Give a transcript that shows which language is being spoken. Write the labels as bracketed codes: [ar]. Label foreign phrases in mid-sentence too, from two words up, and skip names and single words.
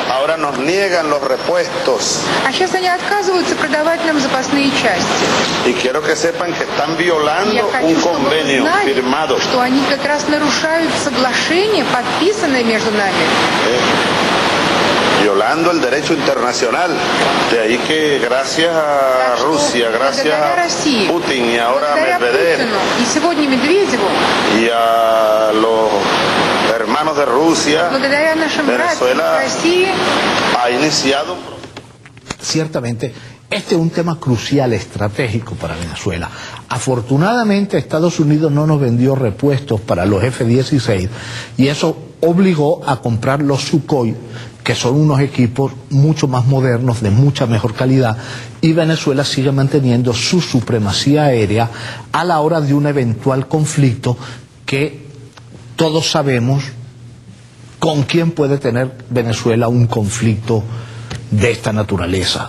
[es] ahora nos niegan los repuestos. [ru] А сейчас они отказываются продавать нам запасные части. [es] Y quiero que sepan que están violando [ru] Я [es] un [ru] хочу, чтобы вы [es] convenio [ru] знали, [es] firmado. [ru] что они как раз нарушают соглашение, подписанное между нами. [es] Violando el derecho internacional. De ahí que gracias a Rusia, gracias a Putin y ahora a Medvedev [ru] и сегодня Медведеву, [es] y a los hermanos de Rusia, [ru] благодаря нашим братьям [es] Venezuela [ru] в России, [es] ha iniciado. Ciertamente, este es un tema crucial, estratégico para Venezuela. Afortunadamente, Estados Unidos no nos vendió repuestos para los F-16 y eso obligó a comprar los Sukhoi, que son unos equipos mucho más modernos, de mucha mejor calidad, y Venezuela sigue manteniendo su supremacía aérea a la hora de un eventual conflicto que todos sabemos con quién puede tener Venezuela un conflicto de esta naturaleza.